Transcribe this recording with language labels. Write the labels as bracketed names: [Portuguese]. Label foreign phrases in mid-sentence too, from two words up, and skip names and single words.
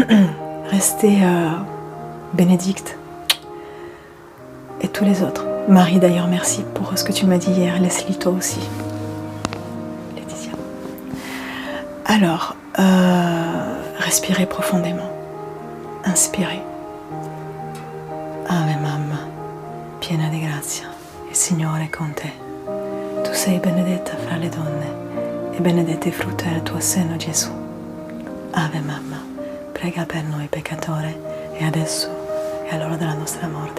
[French] Restez Bénédicte et tous les autres. Marie d'ailleurs, merci pour ce que tu m'as dit hier. Leslie, toi aussi. Laetitia. Alors, respirez profondément. Inspirez. [Italian] Ave Mamma, piena di grazia, il Signore è con te. Tu sei benedetta fra le donne e benedetto il frutto del tuo seno, Gesù. Ave Mamma, prega per noi peccatori e adesso e all'ora della nostra morte.